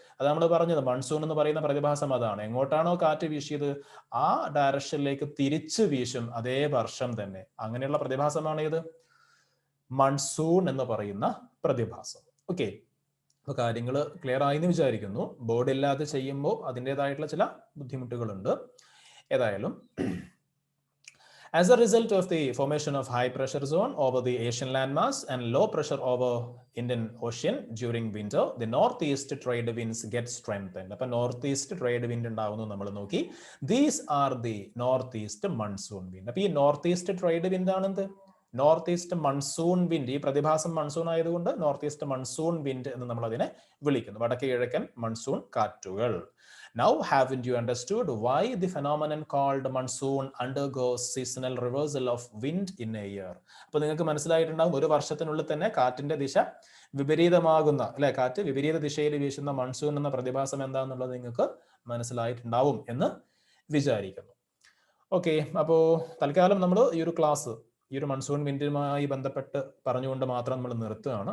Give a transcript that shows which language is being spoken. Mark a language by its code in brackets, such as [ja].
[ml] അത് നമ്മൾ പറഞ്ഞത് മൺസൂൺ എന്ന് പറയുന്ന പ്രതിഭാസം അതാണ്. എങ്ങോട്ടാണോ കാറ്റ് വീശിയത് ആ ഡയറക്ഷനിലേക്ക് തിരിച്ചു വീശും അതേ വർഷം തന്നെ. അങ്ങനെയുള്ള പ്രതിഭാസമാണ് ഇത് മൺസൂൺ എന്ന് പറയുന്ന പ്രതിഭാസം. ഓക്കെ, അപ്പൊ കാര്യങ്ങൾ ക്ലിയർ ആയി എന്ന് വിചാരിക്കുന്നു. ബോർഡ് ഇല്ലാതെ ചെയ്യുമ്പോൾ അതിൻ്റെതായിട്ടുള്ള ചില ബുദ്ധിമുട്ടുകളുണ്ട്. ഏതായാലും [en] as a result of the formation of high pressure zone over the Asian landmass and low pressure over Indian Ocean during winter, the northeast trade winds get strengthened. [ml] അപ്പോൾ northeast trade wind ഉണ്ടാവുന്നു നമ്മൾ നോക്കി. [en] These are the northeast monsoon wind. [ml] അപ്പോൾ ഈ northeast trade wind ആണെന്ത്? North east monsoon wind. ഈ പ്രതിഭാസം monsoon ആയതുകൊണ്ട് north east monsoon wind എന്ന് നമ്മൾ അതിനെ വിളിക്കുന്നു. വടക്ക് കിഴക്കൻ മൺസൂൺ കാറ്റുകൾ. [en] Now, haven't you understood why the phenomenon called monsoon undergoes seasonal reversal of wind in a year? [ml] അപ്പോൾ നിങ്ങൾക്ക് മനസ്സിലായിട്ടുണ്ടാകും ഒരു വർഷത്തിനുള്ളിൽ തന്നെ കാറ്റിന്റെ ദിശ വിപരീതമാകുന്ന, അല്ലെ, കാറ്റ് വിപരീത ദിശയിൽ വീശുന്ന മൺസൂൺ എന്ന പ്രതിഭാസം എന്താണെന്നുള്ളത് നിങ്ങൾക്ക് മനസ്സിലായിട്ടുണ്ടാവും എന്ന് വിചാരിക്കുന്നു. ഓക്കെ, അപ്പോൾ തൽക്കാലം നമ്മൾ ഈ ഒരു ക്ലാസ് ഈ ഒരു മൺസൂൺ വിൻഡുമായി ബന്ധപ്പെട്ട് പറഞ്ഞുകൊണ്ട് മാത്രം നമ്മൾ നിർത്തുകയാണ്.